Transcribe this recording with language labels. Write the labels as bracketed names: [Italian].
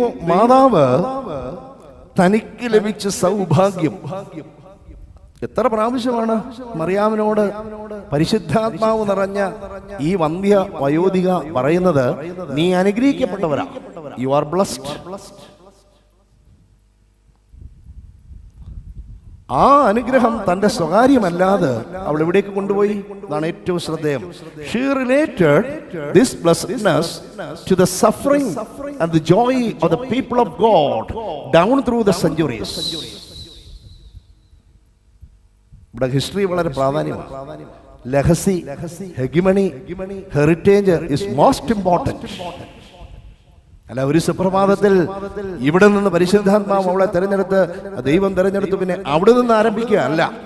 [Malayalam] മാതാവ് തനിക്ക് ലഭിച്ച സൗഭാഗ്യം എത്ര പ്രാവശ്യമാണ് മറിയാമിനോട് പരിശുദ്ധാത്മാവ് നിറഞ്ഞ ഈ വന്ധ്യ വയോധിക പറയുന്നത്, നീ അനുഗ്രഹിക്കപ്പെട്ടവരാ, [English] You are blessed. [Malayalam] ആ അനുഗ്രഹം തന്റെ സ്വകാര്യമല്ലാതെ അവൾ എവിടേക്ക് കൊണ്ടുപോയി? അതാണ് ഏറ്റവും ശ്രദ്ധേയം. [English] She related this blessedness to the suffering and the joy of the people of God down through the centuries. [Malayalam] ഇവിടെ ഹിസ്റ്ററി വളരെ പ്രാധാന്യമാണ്. [English] Legacy, hegemony, heritage is most important. [Malayalam] അല്ല, ഒരു സുപ്രഭാതത്തിൽ ഇവിടെ നിന്ന് പരിശുദ്ധാത്മാവ് അവളെ തെരഞ്ഞെടുത്ത്, ദൈവം തെരഞ്ഞെടുത്തു, പിന്നെ അവിടെ നിന്ന് ആരംഭിക്കുക അല്ല.